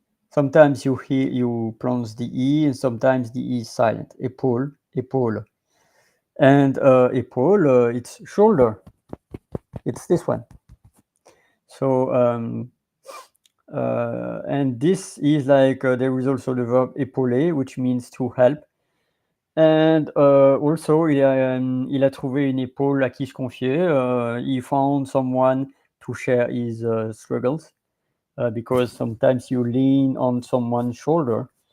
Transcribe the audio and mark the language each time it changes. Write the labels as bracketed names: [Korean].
[English] Sometimes you pronounce the E and sometimes the E is silent. Épaule, épaule. And épaule, it's shoulder. It's this one. So and this is like there is also the verb épauler, which means to help. And also [French] il a trouvé une épaule à qui se confier. [English] He found someone to share his struggles, because sometimes you lean on someone's shoulder.